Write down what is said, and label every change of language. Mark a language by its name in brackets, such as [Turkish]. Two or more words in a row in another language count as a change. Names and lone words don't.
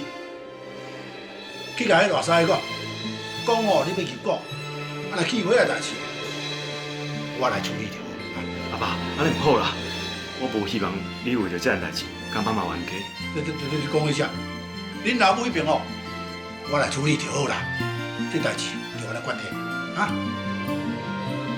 [Min Nan Chinese] 去甲迄大师讲，讲哦，你要入股，啊，若起火啊代志，我来处理就好。阿爸，安尼毋好啦，我无希望你为着这件代志感觉麻烦家。你讲一下，恁老母迄边哦，我来处理就好啦。这代志由我来决定，啊。